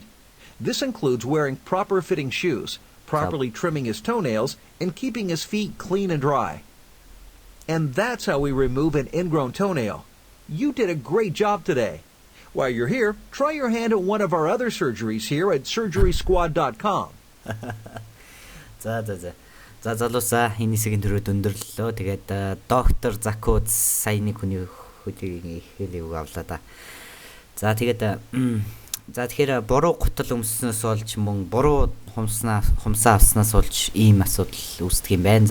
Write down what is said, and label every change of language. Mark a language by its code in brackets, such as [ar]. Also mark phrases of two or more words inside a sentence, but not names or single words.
[en] This includes wearing proper-fitting shoes, properly trimming his toenails, and keeping his feet clean and dry. And that's how we remove an ingrown toenail. You did a great job today. While you're here, try your hand at one of our other surgeries here at surgerysquad.com. [mn] За залуусаа энэ хэсгийн төрөд өндөрлөлөө. Тэгээд доктор Zakuz сая нэг хүний хөдийг хэлийг авлаа да. За тэгээд тэгэхээр буруу гутал өмснөөс болж мөн буруу хумсаа авснаас болж ийм асуудал үүсдэг юм байна.